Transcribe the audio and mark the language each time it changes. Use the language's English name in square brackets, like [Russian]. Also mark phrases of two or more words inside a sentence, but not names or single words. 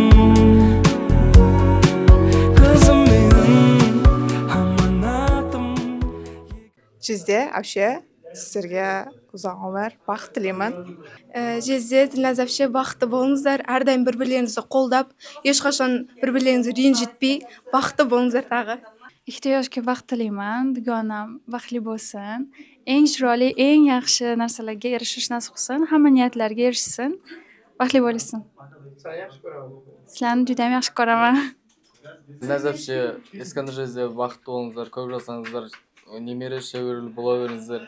[Kazakh] Қызым менің аманатым. Жезде, вообще, сіздерге ұзақ өмір, бақыт тілеймін. Жезде, тіліңіз вообще бақытты болыңыздар, әрдайым бір-бірлеріңізді қолдап, ешқашан бір-бірлеріңізді ренжітпей, бақытты болыңыздар тағы. [Uzbek] Ikkita yoshga baxt tilayman, dugonam baxtli bo'lsin. Eng chiroyli, eng yaxshi narsalarga erishish nasib qilsin, hamma niyatlarga erishsin. Baxtli bo'lsin. Sizlarni juda ham yaxshi ko'raman. Nazapshi, Iskandar jezda baxtli bo'lingizlar, ko'p jasangizlar, nemere shagirli bo'laveringizlar.